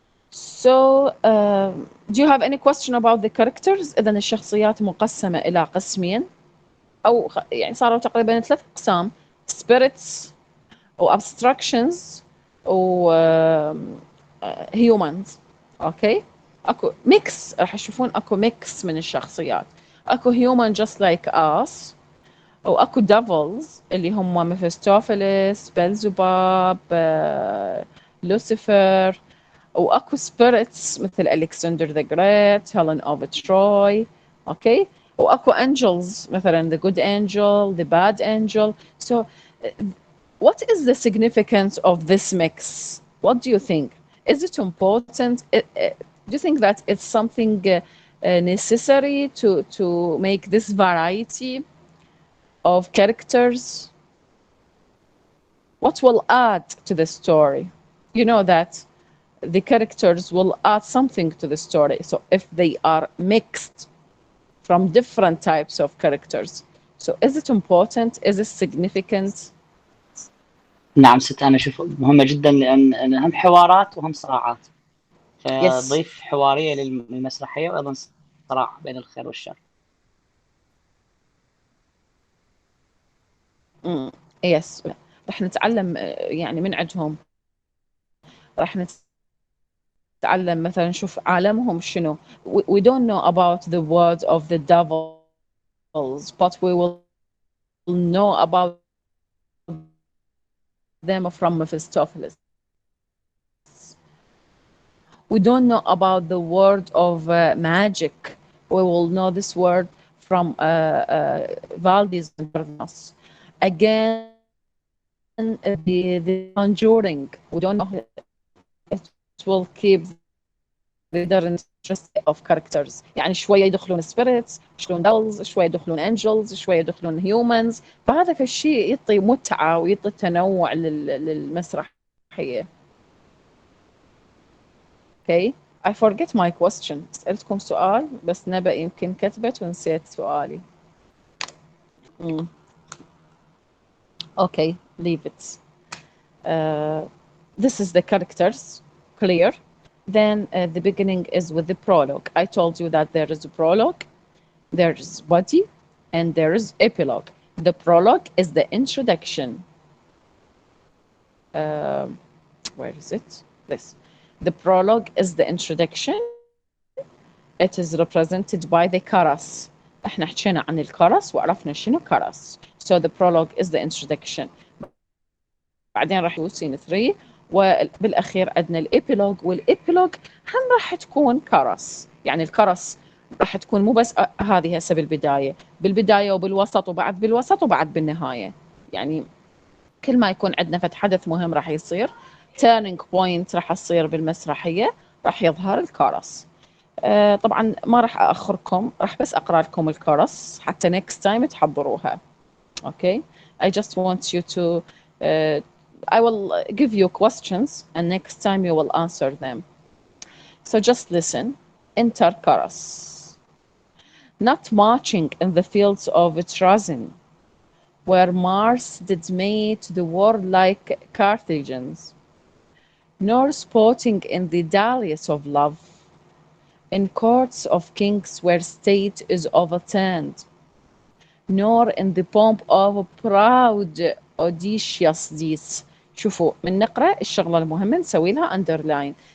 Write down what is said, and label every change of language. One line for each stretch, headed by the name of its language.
English: So do you have any question about the characters؟
Arabic: إذن الشخصيات مقسمة إلى قسمين أو يعني صاروا تقريبا 3 أقسام: spirits و abstractions و humans. اوكي اكو ميكس، راح تشوفون اكو ميكس من الشخصيات. اكو
English: human just like us
Arabic: واكو devils اللي هم ميفستوفيلس، بلزباب، لوسيفر، واكو spirits مثل Alexander the Great، Helen of Troy. اوكي واكو angels مثلا
English: the good angel، the bad angel. So what is the significance of this mix? What do you think? Is it important? Do you think that it's something necessary to make this variety of characters? What will add to the story? You know that the characters will add something to the story. So if they are mixed from different types of characters, so is it important? Is it significant?
Arabic: نعم ست، أنا أشوف مهمة جدا لأن هم حوارات وهم صراعات، فضيف حوارية للمسرحية وأيضا صراع بين الخير والشر. يس رح نتعلم يعني من عندهم، رح نتعلم مثلا نشوف عالمهم شنو.
English: We don't know about the words of the devils but we will know about them from Mephistopheles. We don't know about the word of magic. We will know this word from Valdis. Again, the conjuring. We don't know. It will keep the interest of characters.
Arabic: يعني شوية يدخلون spirits، يدخلون devils، شوية يدخلون angels، شوية يدخلون humans. فهذا الشيء يعطي متعة ويعطي تنوع للمسرحية.
English: Okay, I forget my question.
Arabic: سألتكم سؤال بس نبأ يمكن كتبت ونسيت سؤالي.
English: Okay, leave it. This is the characters, clear. Then the beginning is with the prologue. I told you that there is a prologue, there is body, and there is epilogue. The prologue is the introduction. Where is it? This. The prologue is the introduction. It is represented by the chorus.
Arabic: احنا حكينا عن الكورس وعرفنا شنو كورس.
English: So the prologue is the introduction.
Arabic: بعدين راح يكون scene 3 وبالاخير عندنا الابيلوج، والابيلوج هم راح تكون كورس. يعني الكورس راح تكون مو بس هذه هسه بالبدايه وبالوسط وبعد بالوسط وبعد بالنهايه. يعني كل ما يكون عندنا فد حدث مهم راح يصير turning point راح تصير بالمسرحيه راح يظهر الكورس. طبعا ما راح اخركم، راح بس اقرا لكم الكورس حتى
English: next time
Arabic: تحضروها.
English: Okay, I just want you to I will give you questions and next time you will answer them. So just listen. Enter chorus. Not marching in the fields of Trozen, where Mars did meet the warlike Carthagins, nor sporting in the dahlias of love, in courts of kings where state is overturned, nor in the pomp of proud audacious deeds.
Arabic: شوفوا من نقرأ الشغلة المهمة نسوي لها underline.